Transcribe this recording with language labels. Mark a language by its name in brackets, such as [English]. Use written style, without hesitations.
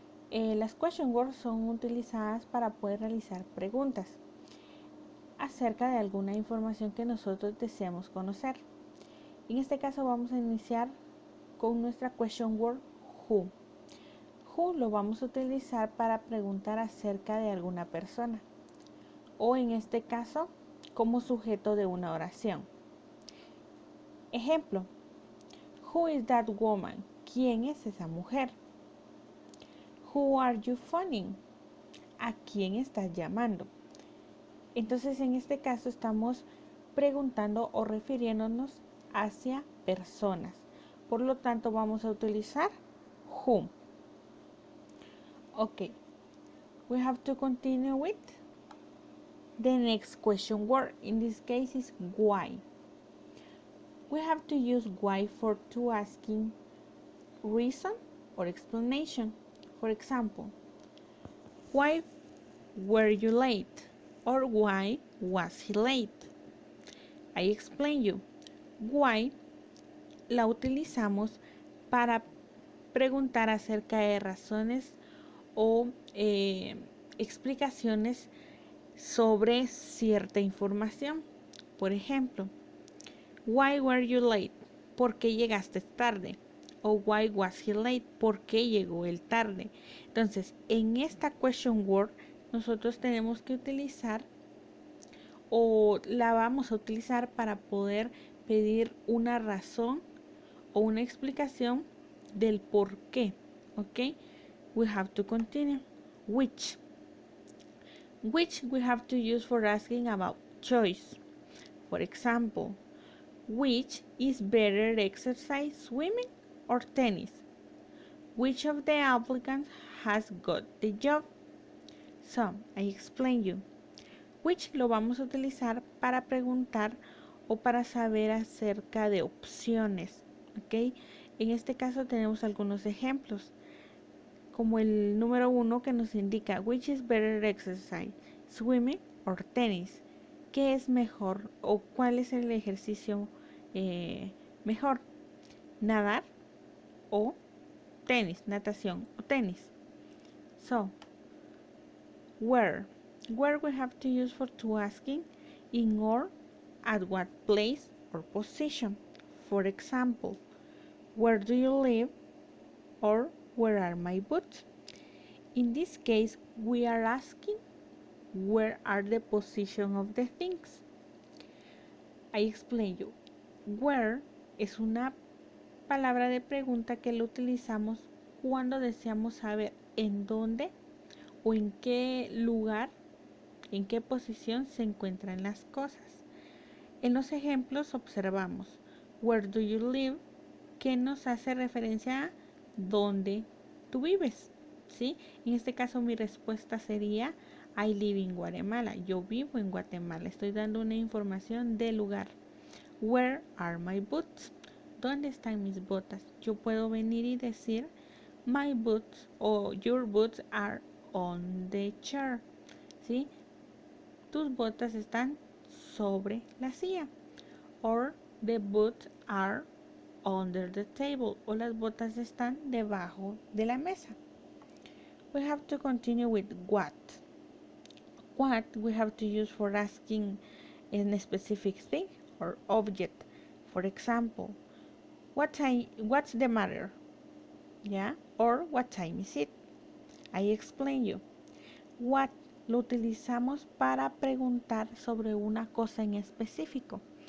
[Spanish] Las question words son utilizadas para poder realizar preguntas acerca de alguna información que nosotros deseamos conocer. En este caso vamos a iniciar con nuestra question word who. Who lo vamos a utilizar para preguntar acerca de alguna persona o en este caso como sujeto de una oración. [English] Ejemplo: who is that woman? [Spanish] ¿Quién es esa mujer? [English] Who are you phoning? [Spanish] ¿A quién estás llamando? Entonces en este caso estamos preguntando o refiriéndonos hacia personas. Por lo tanto vamos a utilizar who. [English] Ok, we have to continue with the next question word. In this case is why. We have to use why for to asking reason or explanation. For example, why were you late? Or why was he late? I explain you. [Spanish] Why la utilizamos para preguntar acerca de razones o explicaciones sobre cierta información. Por ejemplo, [English] why were you late? [Spanish] ¿Por qué llegaste tarde? O [English] why was he late? [Spanish] ¿Por qué llegó él tarde? Entonces, en esta question word nosotros tenemos que utilizar o la vamos a utilizar para poder pedir una razón o una explicación del por qué. [English] Ok, we have to continue. Which we have to use for asking about choice. For example, which is better exercise, swimming or tennis? Which of the applicants has got the job? So, I explain you. [Spanish] Which lo vamos a utilizar para preguntar o para saber acerca de opciones. ¿Ok? En este caso tenemos algunos ejemplos, como el número 1 que nos indica [English] which is better exercise, swimming or tennis. [Spanish] ¿Qué es mejor o cuál es el ejercicio mejor? Nadar o tenis, natación o tenis. [English] So, where we have to use for to asking in or at what place or position. For example, where do you live? Or where are my boots? In this case, we are asking where are the position of the things. I explain you. [Spanish] Where es una palabra de pregunta que lo utilizamos cuando deseamos saber en dónde o en qué lugar, en qué posición se encuentran las cosas. En los ejemplos observamos [English] where do you live, [Spanish] que nos hace referencia a dónde tú vives, ¿sí? En este caso mi respuesta sería [English] I live in Guatemala, [Spanish] yo vivo en Guatemala. Estoy dando una información del lugar. [English] Where are my boots? [Spanish] ¿Dónde están mis botas? Yo puedo venir y decir [English] my boots o your boots are on the chair, [Spanish] ¿sí? Tus botas están sobre la silla. [English] Or the boots are under the table, [Spanish] o las botas están debajo de la mesa. [English] We have to continue with what. What we have to use for asking a specific thing or object. For example, what's the matter? Yeah, or what time is it? I explain you. [Spanish] What lo utilizamos para preguntar sobre una cosa en específico.